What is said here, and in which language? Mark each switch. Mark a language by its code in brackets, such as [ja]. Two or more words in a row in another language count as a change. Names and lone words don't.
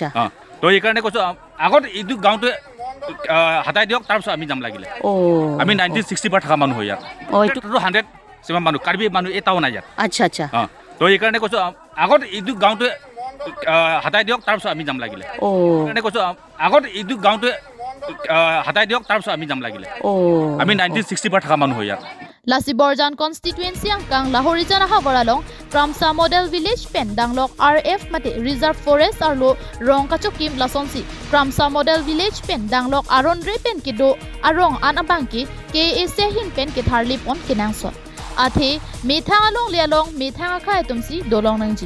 [as] তো এইকাৰণে কৈছোঁ আগত এইটো গাঁওটো হাতাই দিয়ক তাৰপিছত আমি যাম লাগিলে আমি 1960 পৰা থকা মানুহ হয় ইয়াত 100 to 100 সেৱা মানুহ কাৰ্বি মানুহ এটাও নাই ইয়াত আচ্ছা তো এইকাৰণে কৈছোঁ আগত এইটো গাঁওটো হাতাই দিয়ক তাৰপিছত আমি যাম লাগিলে সেইকাৰণে কৈছোঁ আগত এইটো গাঁওটো হাতাই দিয়ক তাৰপিছত আমি যাম লাগিলে আমি 1960 পৰা থকা মানুহ হয় ইয়াত [mjw] Lasi Borjan constituency angkang Lahorijan Hagaralong Kramsa Model Village Pen Danglok RF Mate [en] Reserve Forest [mjw] Arlo Rong Kachokim Lasonsi Kramsa Model Village Pen Danglok Aron Re Pen Kido Arong Anabangki KATV Hin Pen Kitharli Pon Kinangson Athe Methang Along Lialong Methang Akai Tumsi Dolong Nangji